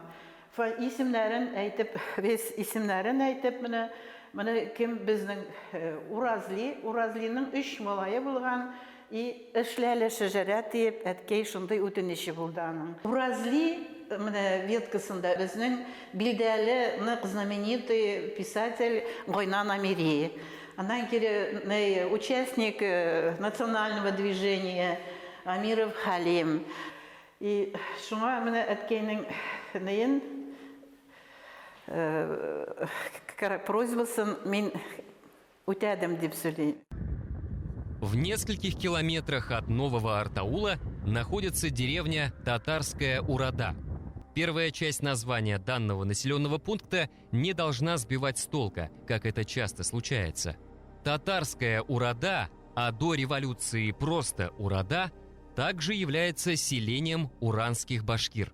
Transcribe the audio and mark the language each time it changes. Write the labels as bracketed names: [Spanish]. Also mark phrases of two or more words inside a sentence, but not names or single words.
[Tatar] Исемнәрен әйтеп, менә кем безнең Уразлиның 3 малае булган, и эшләле шәҗәрә дип әткәй шундый үтенече булды аның. Уразли менә веткасында безнең билдәле, нык [Russian] знаменитый писатель [Tatar] Гайнан Амири. Аннан кире [Russian] участник национального движения Амиров Халим. [Tatar] И шуңа менә әткәйнең нәен просьбасын мин үтәдем дип сөйлим. [Russian] В нескольких километрах от Нового Артаула находится деревня Татарская Урада. Первая часть названия данного населенного пункта не должна сбивать с толка, как это часто случается. Татарская Урада, а до революции просто Урада, также является селением уранских башкир.